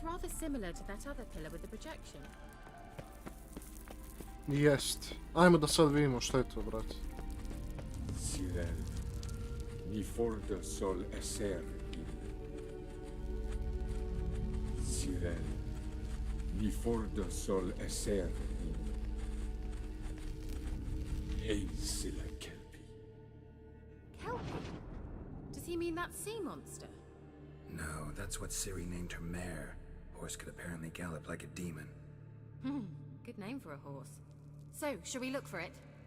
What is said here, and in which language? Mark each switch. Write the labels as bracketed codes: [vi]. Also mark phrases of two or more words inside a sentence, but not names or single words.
[en] rather similar to that other pillar with the projection. [hr] Jest. Ajmo da sad vidimo što je to, brate. Sirel, ni forda sol eser in. Sirel, ni forda sol eser in. Hey, sila kelpi. [en] Kelpie? Does he mean that sea monster? No, that's what Ciri named her mare. Horse could apparently gallop like a demon. Good name for a horse. So, shall we look for it?